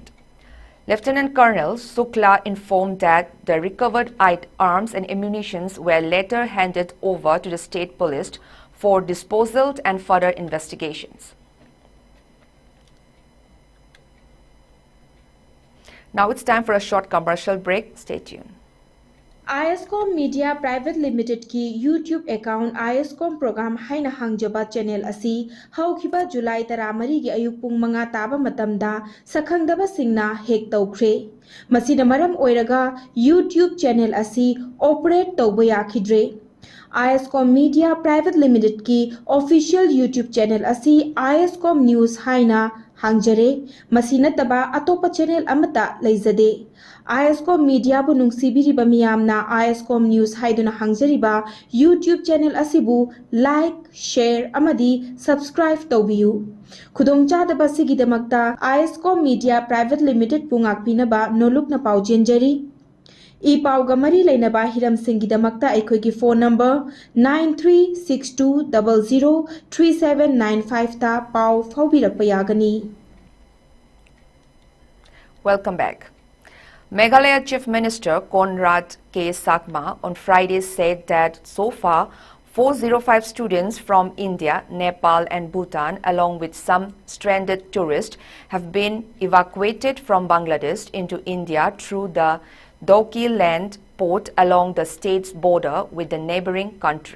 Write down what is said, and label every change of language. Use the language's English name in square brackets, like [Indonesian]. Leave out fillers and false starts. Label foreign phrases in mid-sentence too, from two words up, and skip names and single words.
[English] Lieutenant Colonel Sukla informed that the recovered arms and ammunition were later handed over to the state police for disposal and further investigations. Now it's time for a short commercial break. Stay tuned. [Manipuri] ISCOM Media Private Limited ki YouTube account ISCOM program haina hangjaba channel asi haukiba July 13 gi ayuk pung manga taba matamda sakhangdaba singna hek tawkhre masina maram oiraga YouTube channel asi operate tawba yakhidre. ISCOM Media Private Limited ki official YouTube channel asi ISCOM News haina hangjare masina taba atopa channel amata leizade. ISCOM Media bu nungsibiriba miyamna ISCOM News haiduna hangjariba YouTube channel asibu [English] like, share [Manipuri] amadi subscribe tawbiyu. Khudongchadaba sigidamakta ISCOM Media Private Limited bu ngakpinaba nolukna paujenjari. ꯏ ꯄꯥꯎꯒ ꯃꯔꯤ ꯂꯩꯅꯕ ꯍꯤꯔꯝꯁꯤꯡꯒꯤꯗꯃꯛꯇ ꯑꯩꯈꯣꯏꯒꯤ ꯐꯣꯟ ꯅꯝꯕꯔ 9362003795 ꯇ ꯄꯥꯎ ꯐꯥꯎꯕꯤꯔꯛꯄ ꯌꯥꯒꯅꯤ. [English] Welcome back. Meghalaya Chief Minister Conrad K. Sakma on Friday said that so far 405 students from India, Nepal and Bhutan along with some stranded tourists have been evacuated from Bangladesh into India through the Doki Land port along the state's border with the neighboring country.